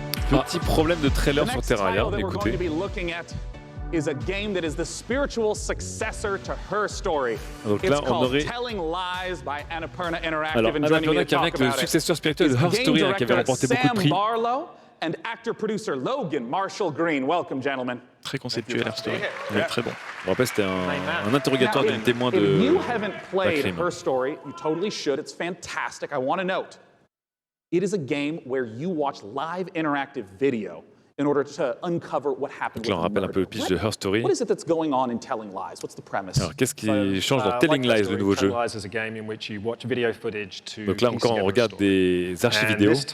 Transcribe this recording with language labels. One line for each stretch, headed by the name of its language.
French: Petit problème de trailer sur Terraria, écoutez.
English: Is a game that is the spiritual successor to Her Story.
French: Donc là, on aurait
English: Telling Lies by Annapurna Interactive.
French: Alors, Annapurna qui revient avec le successeur spirituel de Her Story qui avait remporté beaucoup de prix.
English: And actor-producer Logan Marshall Green. Welcome, gentlemen.
French: Très conceptuel, Her Story. Très bon. On rappelle, c'était un interrogatoire d'une témoin de
English: If you haven't played Her Story, you totally should. It's fantastic. I want to note, it is a game where you watch live interactive video in order to uncover what happened.
French: Donc là, on rappelle un peu le pitch de Her Story.
English: What is it that's going on in Telling Lies? What's the premise?
French: Alors, qu'est-ce qui change dans Telling Lies, le nouveau jeu? Donc là, encore, on regarde des archives vidéo.